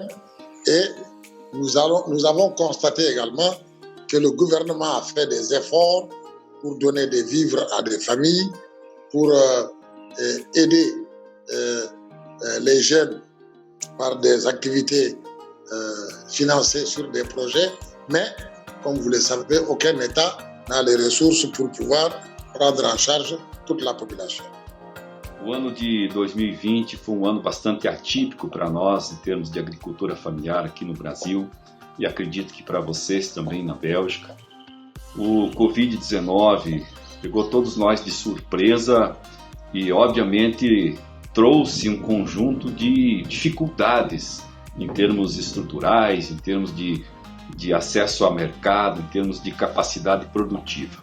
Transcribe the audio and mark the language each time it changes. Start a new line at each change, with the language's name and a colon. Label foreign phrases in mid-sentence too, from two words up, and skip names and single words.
French: Et nous avons constaté également que le gouvernement a fait des efforts pour donner des vivres à des familles, pour aider les jeunes par des activités financées sur des projets. Mais, comme vous le savez, aucun État n'a les ressources pour pouvoir prendre en charge toute la population.
Portuguese: O ano de 2020 foi um ano bastante atípico para nós em termos de agricultura familiar aqui no Brasil e acredito que para vocês também na Bélgica. O Covid-19 pegou todos nós de surpresa e, obviamente, trouxe um conjunto de dificuldades em termos estruturais, em termos de acesso ao mercado, em termos de capacidade produtiva.